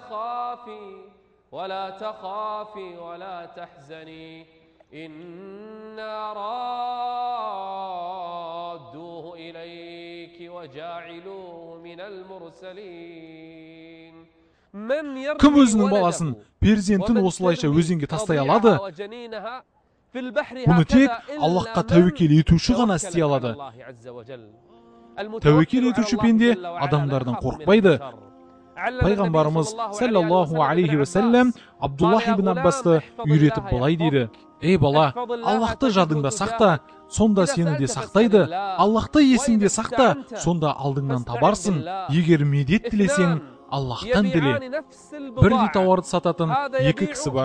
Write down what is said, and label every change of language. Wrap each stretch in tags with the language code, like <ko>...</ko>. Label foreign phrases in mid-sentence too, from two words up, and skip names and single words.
<ar>تخافي ولا تحزني إنا رادوه إليك وجاعلوه من المرسلين.</ar> <kk>Кім өзінің баласын, перзентін осылайша өзенге тастай алады? Бұны тек Аллахқа тәуекел етуші ғана істей алады. Тәуекел етуші пенде адамдардан қорықпайды. Пайғамбарымыз</kk> <ar>صلى الله عليه وسلم</ar> <kk>Абдуллах ибн Аббасты үйретіп былай дейді: Ей бала, Аллахты жадыңда сақта, сонда сені де сақтайды. Аллахты есіңде сақта, сонда алдыңнан табарсың. Егер медет тілесең, Аллахтан тіле. Бірдей тауарды сататын екі кісі бар.</kk>